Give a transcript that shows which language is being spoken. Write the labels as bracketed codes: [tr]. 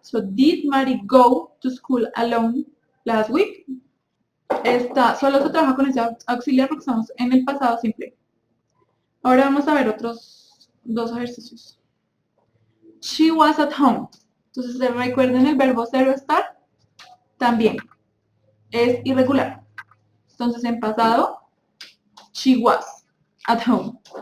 [en] So, did Mary go to school alone last week? [es] Solo se trabaja con ese auxiliar porque estamos en el pasado simple. Ahora vamos a ver otros dos ejercicios. [en] She was at home. [es] Entonces, recuerden el verbo ser o estar, también es irregular. Entonces, en pasado, [en] she was at home.